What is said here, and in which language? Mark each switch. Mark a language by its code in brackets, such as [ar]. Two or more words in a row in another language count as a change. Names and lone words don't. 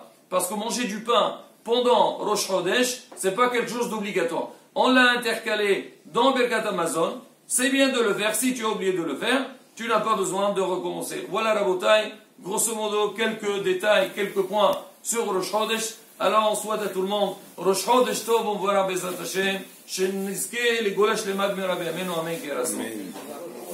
[fr] Parce que manger du pain pendant Rosh Chodesh, c'est pas quelque chose d'obligatoire. On l'a intercalé dans Birkat Hamazon, c'est bien de le faire. Si tu as oublié de le faire, tu n'as pas besoin de recommencer. Voilà Rabotai, grosso modo quelques détails, quelques points sur Rosh Chodesh. Alors on souhaite à tout le monde [he] ראש חודש טוב, on verra בעזרת השם, שנזכה, לגאולה שלמה במהרה בימינו, אמן, אמן.